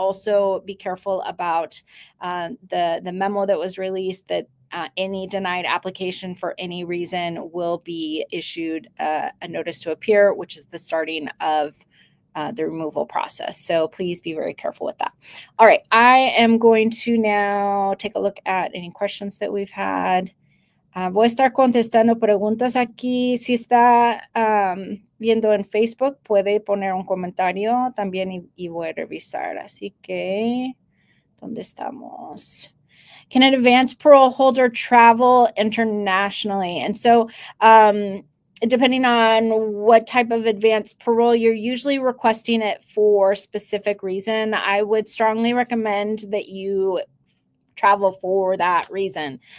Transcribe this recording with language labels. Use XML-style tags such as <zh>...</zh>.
<en>Also, be careful about the memo that was released that any denied application for any reason will be issued a notice to appear, which is the starting of the removal process. So please be very careful with that. All right, I am going to now take a look at any questions that we've had.</en> <es>Voy a estar contestando preguntas aquí. Si está viendo en Facebook, puede poner un comentario también y voy a revisar. Así que, ¿dónde estamos?</es> <en>Can an advanced parole holder travel internationally? And so, depending on what type of advanced parole, you're usually requesting it for specific reason. I would strongly recommend that you travel for that reason.</en>